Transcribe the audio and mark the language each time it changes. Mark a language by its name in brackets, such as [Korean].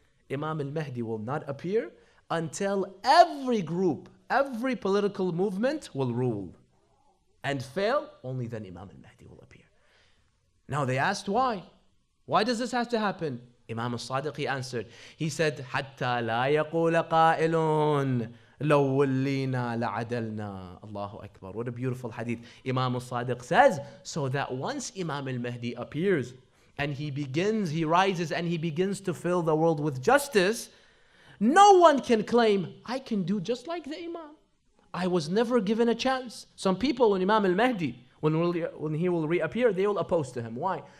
[English] Imam al-Mahdi will not appear until every group, every political movement will rule and fail. Only then Imam al-Mahdi will appear. Now they asked why? Why does this have to happen? Imam al-Sadiq, he answered. He said, [Arabic] حَتَّى لَا يَقُولَ قَائِلٌ لَوْ وَلِّينَا لَعَدَلْنَا. Allahu Akbar. [English] What a beautiful hadith. Imam al-Sadiq says, so that once Imam al-Mahdi appears, and he rises and he begins to fill the world with justice, no one can claim, I can do just like the Imam. I was never given a chance. Some people, when Imam al-Mahdi, when he will reappear, they will oppose to him. Why?